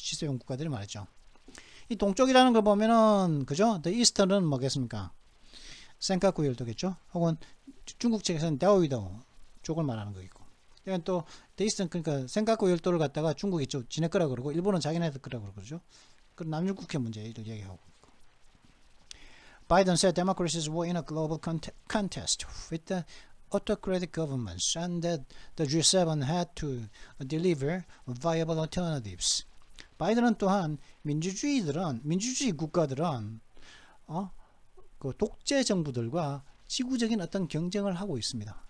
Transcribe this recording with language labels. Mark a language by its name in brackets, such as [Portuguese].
[Korean] G7 국가들이 말했죠. 이 동쪽이라는 걸 보면은, 그죠? The Eastern은 뭐겠습니까? 센카쿠 열도겠죠? 혹은 중국 측에서는 다오이도 쪽을 말하는 거겠고. 또 The Eastern, 그러니까 센카쿠 열도를 갖다가 중국이 좀 지네 거라 그러고, 일본은 자기네들 거라 그러죠. 그리고 남중국해 문제를 얘기하고. [English] Biden said democracies were in a global contest with the autocratic governments and that the G7 had to deliver viable alternatives. [Korean] 바이든은 또한 민주주의 국가들은 그 독재 정부들과 지구적인 어떤 경쟁을 하고 있습니다.